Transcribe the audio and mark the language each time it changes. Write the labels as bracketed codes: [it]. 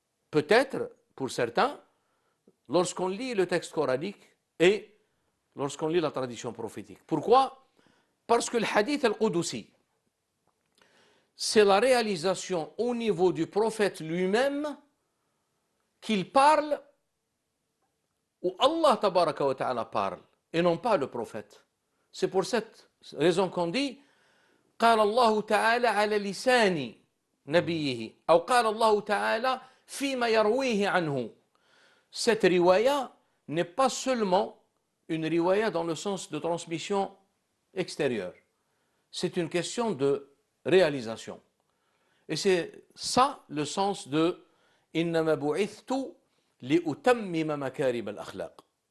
[fr] Peut-être, pour certains, lorsqu'on lit le texte coranique et lorsqu'on lit la tradition prophétique. Pourquoi? Parce que le hadith al-Qudusi, c'est la réalisation au niveau du prophète lui-même qu'il parle où Allah tabaraka wa ta'ala parle et non pas le prophète. C'est pour cette raison qu'on dit [ar] قال الله تعالى على لسان نبيه أو قال الله تعالى فيما يرويه عنه. [fr] Cette riwaya n'est pas seulement une riwaya dans le sens de transmission extérieure. C'est une question de réalisation. Et c'est ça le sens de [ar] إنما بعثت لأتمم مكارم الأخلاق.